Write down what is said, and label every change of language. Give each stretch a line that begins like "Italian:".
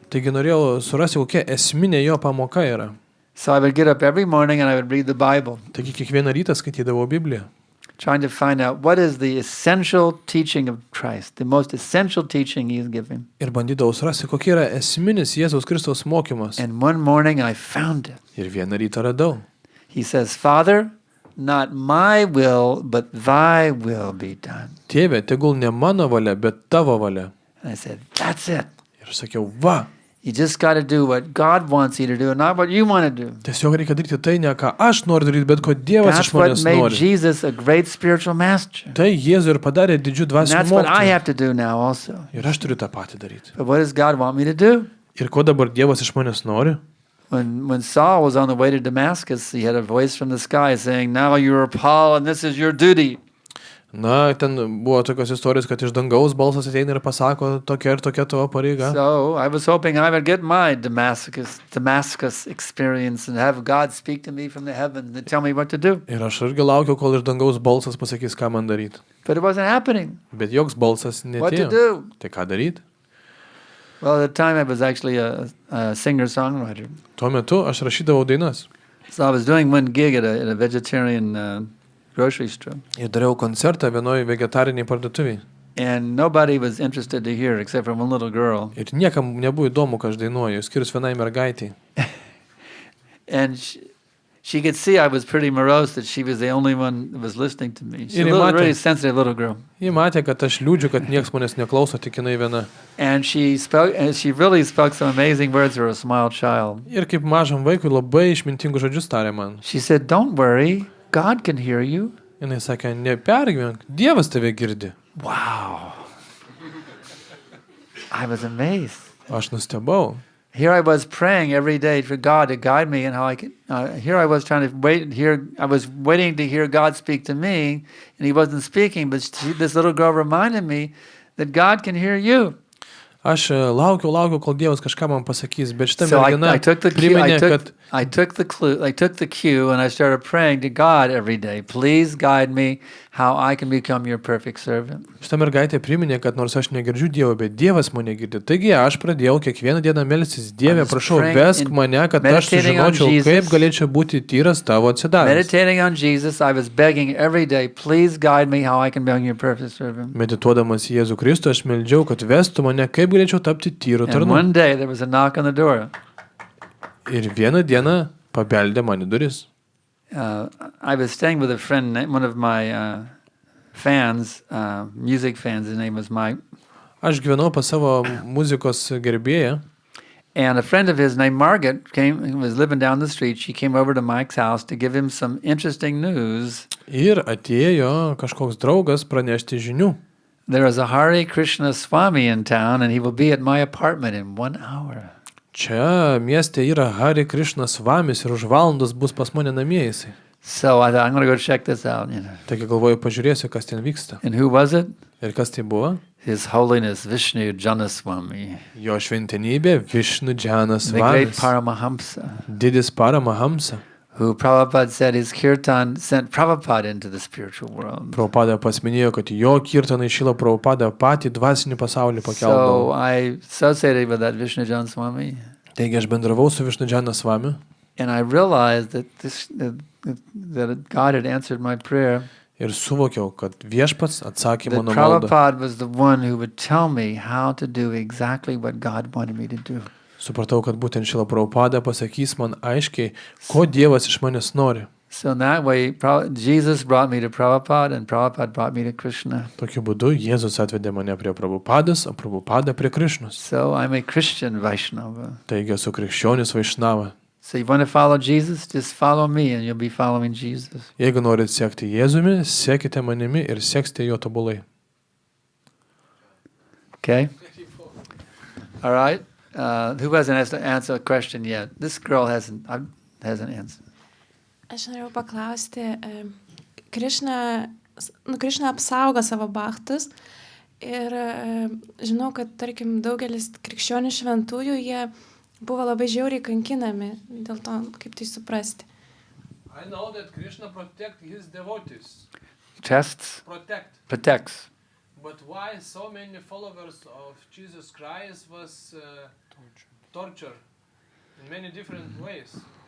Lithuanian: Taigi norėjau surasti, kokia esminė jo pamoka yra.
English: So I would get up every morning and I would read the Bible,
Lithuanian: Taigi kiekvieną rytą skaitydavau Bibliją.
English: trying to find out what is the essential teaching of Christ, the most essential teaching he's giving.
Lithuanian: Ir bandydavau surasti, kokia yra esminis Jėzaus Kristaus mokymas.
English: And one morning I found it.
Lithuanian: Ir vieną rytą radau.
English: He says, Father, not my will, but thy will be done.
Lithuanian: Tėve, tegul ne mano valia, bet tavo valia.
English: And I said, that's it.
Lithuanian: Ir sakiau, va,
English: You just got to do what God wants you to do and not what you want to do.
Lithuanian: tiesiog reikia daryti tai, ne ką aš noriu daryti, bet ko Dievas
English: That's
Lithuanian: iš
English: what
Lithuanian: manęs
English: made
Lithuanian: nori.
English: Jesus a great spiritual master.
Lithuanian: Tai Jėzų ir padarė didžių
English: And
Lithuanian: dvasinių
English: that's what I
Lithuanian: mokytojų.
English: have to do now also.
Lithuanian: Ir aš turiu tą patį daryti.
English: But what does God want me to do?
Lithuanian: Ir ko dabar Dievas iš manęs nori?
English: When Saul was on the way to Damascus, he had a voice from the sky saying, now you are Paul and this is your duty.
Lithuanian: Na, ten buvo tokios istorijos, kad iš dangaus balsas ateina ir pasako tokia ir tokia tavo pareiga.
English: So I was hoping I would get my Damascus experience and have God speak to me from the heavens and tell me what to do.
Lithuanian: Ir aš irgi laukiau, kol iš dangaus balsas pasakys, ką man daryti.
English: But it wasn't happening.
Lithuanian: Bet joks balsas
English: What to
Lithuanian: netėjo.
English: do?
Lithuanian: Tai ką daryti?
English: Well, at the time I was actually a singer-songwriter.
Lithuanian: Tuo metu aš rašydavau dainas.
English: So I was doing one gig at a vegetarian grocery store.
Lithuanian: Ir dariau koncertą vienoje vegetariniai parduotuviai.
English: And nobody was interested to hear except for one little girl.
Lithuanian: Ir niekam nebuvo įdomu, ką aš dainuoju, skirus vienai mergaitai.
English: And she could see I was pretty morose, that she was the only one that was listening to me. She's a little, really sensitive little girl.
Lithuanian: Ji matė, kad aš liūdžiu, kad nieks manęs neklauso, tik jinai viena.
English: And she really spoke some amazing words for a small child.
Lithuanian: Ir kaip mažam vaikui labai išmintingus žodžius tarė man.
English: She said, "Don't worry, God can hear you."
Lithuanian: Jinai sakė, nepergyvenk, Dievas tave girdi.
English: Wow. I was amazed.
Lithuanian: Aš nustebau.
English: Here I was praying every day for God to guide me and how I could. Here I was trying to wait. I was waiting to hear God speak to me, and He wasn't speaking. But this little girl reminded me that God can hear you.
Lithuanian: Aš laukiau, kol Dievas kažką man pasakys, bet šitą
English: So
Lithuanian: merginą priminė, kad
English: I took the cue, and I started praying to God every day. Please guide me how I can become your perfect servant.
Lithuanian: Šitą mergaitę priminė, kad nors aš negirdžiu Dievo, bet Dievas mane girdi. Taigi aš pradėjau kiekvieną dieną melstis, Dieve, prašau, vesk mane, kad aš sužinočiau, kaip galėčiau būti tyras tavo atsidavęs.
English: Meditating on Jesus, I was begging every day, please guide me how I can become your perfect servant.
Lithuanian: Medituodamas į Jėzų Kristų, aš meldžiau, kad vestų mane, kaip galėčiau tapti tyru tarnu.
English: And one day there was a knock on the door.
Lithuanian: Ir vieną dieną pabeldė man į duris.
English: I was staying with a friend, one of my fans, music fans. His name was Mike.
Lithuanian: Aš gyvenau pas savo muzikos gerbėją.
English: And a friend of his named Margaret was living down the street. She came over to Mike's house to give him some interesting news.
Lithuanian: Ir atėjo kažkoks draugas pranešti žinių.
English: There is a Hare Krishna Swami in town, and he will be at my apartment in 1 hour.
Lithuanian: Čia mieste yra Hare Krishna Svamis ir už valandos bus pas mane namie jisai.
English: So I thought, I'm going to go check this out.
Lithuanian: Taigi galvoju, pažiūrėsiu, kas ten vyksta.
English: And who was it?
Lithuanian: Ir kas tai buvo?
English: His Holiness Vishnu Janaswami.
Lithuanian: Jo šventenybė Vishnu Janas
English: The great
Lithuanian: Svamis.
English: Paramahamsa.
Lithuanian: Didis Paramahamsa.
English: Who Prabhupada said his kirtan sent Prabhupada into the spiritual world.
Lithuanian: Prabhupada pasminėjo, kad jo kirtanai šila Prabhupada patį dvasinį pasaulį
English: So
Lithuanian: pakeldavo.
English: I associated with that Vishnu Janaswami.
Lithuanian: Taigi aš bendravau su Vishnu Janas Svami.
English: And I realized that God had answered my prayer.
Lithuanian: Ir suvokiau, kad viešpats atsakė
English: That
Lithuanian: mano maldą.
English: Prabhupada was the one who would tell me how to do exactly what God wanted me to do.
Lithuanian: Supratau, kad būtent šila Prabhupada pasakys man aiškiai, ko Dievas iš manęs nori.
English: So in that way, Jesus brought me to Prabhupada, and Prabhupada brought me to Krishna.
Lithuanian: Tokiu būdu Jėzus atvedė mane prie Prabhupadas, o Prabhupada prie Krišnos.
English: So I'm a Christian Vaishnava.
Lithuanian: Taigi esu krikščionis Vaišnava.
English: So you want to follow Jesus? Just follow me, and you'll be following Jesus.
Lithuanian: Jeigu norit sekti Jėzumi, sekite manimi ir seksite jo tobulai.
English: Okay? All right? Who hasn't answered a question yet? This girl hasn't answered.
Lithuanian: Aš norėjau paklausti, Krišna apsaugo savo bhaktus ir žinau, kad, tarkim, daugelis krikščionių šventųjų, jie buvo labai žiauriai kankinami, dėl to, kaip tai suprasti.
English: I know that Krishna protects his devotees. Protects. But why so many followers of Jesus Christ was tortured in many different ways?